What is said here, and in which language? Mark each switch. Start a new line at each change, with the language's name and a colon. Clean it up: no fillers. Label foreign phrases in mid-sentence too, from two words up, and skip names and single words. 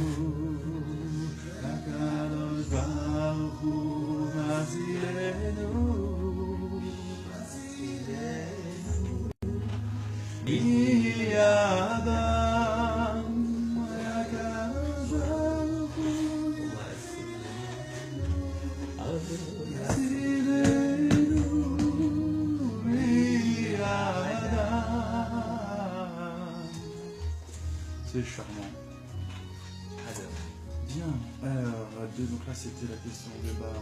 Hebrew: הקדוש ברוך הוא מצילנו, מידם הקדוש ברוך הוא
French: c'est charmant. Bien. Alors, donc là c'était la question de bar.